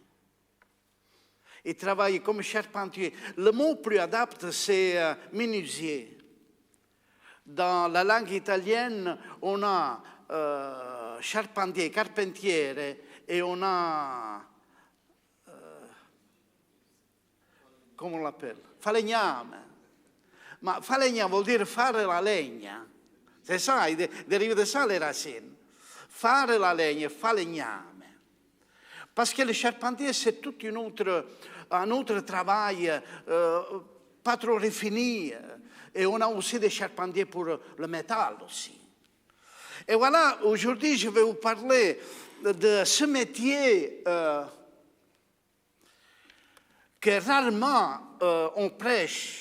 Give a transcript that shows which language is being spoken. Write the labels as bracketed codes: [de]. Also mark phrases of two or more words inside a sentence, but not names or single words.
[fr] Il travaille comme charpentier. Le mot plus adapté, c'est menuisier. Dans la langue italienne, on a charpentier, carpentiere, et on a, come on l'appelle? Falegname. [it] Ma falegname vuol dire fare la legna. [fr] C'est ça, il dérive de ça les racines. [it] Fare la legna, falegname. [fr] Parce que le charpentier, c'est tout un autre travail, pas trop raffiné. Et on a aussi des charpentiers pour le métal aussi. Et voilà, aujourd'hui, je vais vous parler de ce métier que rarement on prêche.